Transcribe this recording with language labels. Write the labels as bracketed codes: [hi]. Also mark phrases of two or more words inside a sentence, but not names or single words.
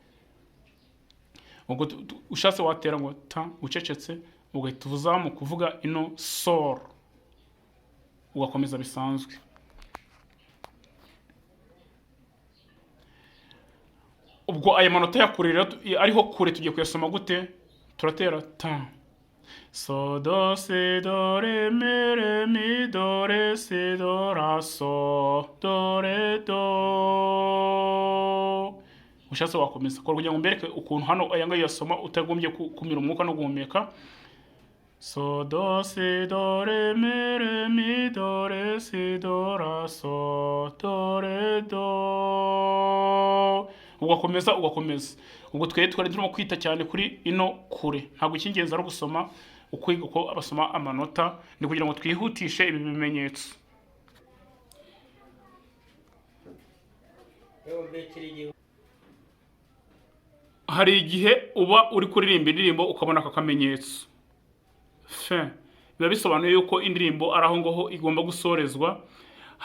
[rw] Ubwo ushatse watera ngo ta ucecetse, ugahita uzamu kuvuga ino soro, ugakomeza bisanzwe. Ubwo aya manota ya kure rero ariho kure tugiye kuyasoma gute? Turatera ta so do si do re mi re mi do re si do ra so do re do. Ushatse wakomeza kugira ngo mbereke ukuntu hano aya ngayo yasoma utagombye kumira umwuka no guhumeka. So do si do re mi do re si do ra so do re do. Ugakomeza. Ubwo twari turimo kwita cyane kuri ino kure. Ntabwo icy'ingenzi ari gusoma ukwiga uko abasoma amanota, ni kugira ngo twihutishe ibi bimenyetso. Hari igihe uba uri kuririmba indirimbo ukabona aka kamenyetso biba bisobanuye yuko indirimbo ari aho ngaho igomba gusorezwa.